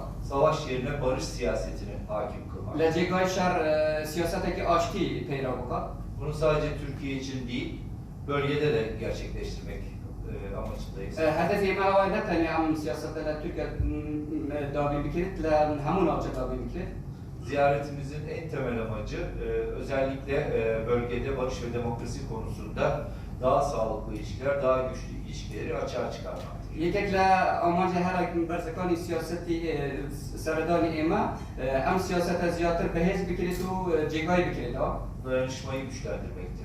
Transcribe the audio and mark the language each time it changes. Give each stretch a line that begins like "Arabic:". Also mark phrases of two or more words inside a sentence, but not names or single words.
Turkish: savaş yerine barış siyasetini hakim kılmak.
Central Kurdish: لجێگای شەڕ سیاسەتێکی ئاشتی پەیدا بکات.
Turkish: Bunu sadece Türkiye için değil, bölgede de gerçekleştirmek amacındayız.
Central Kurdish: هەدەفی ئێمە ئەوە نەتەنیا ئەم سیاسەتە لە تورکیا دابین بکرێت لە هەموو ناوچە دابین بکرێت.
Turkish: Ziyaretimizin en temel amacı özellikle bölgede barış ve demokrasi konusunda daha sağlıklı ilişkiler, daha güçlü ilişkileri açığa çıkarmaktır.
Central Kurdish: یەکێک لە ئامانجە هەرە بەرزەکانی سیاسەتی سەردانی ئێمە ئەم سیاسەتە زیاتر بەهێز بکرێت و جێگای بکرێتەوە.
Turkish: Dayanışmayı güçlendirmektir.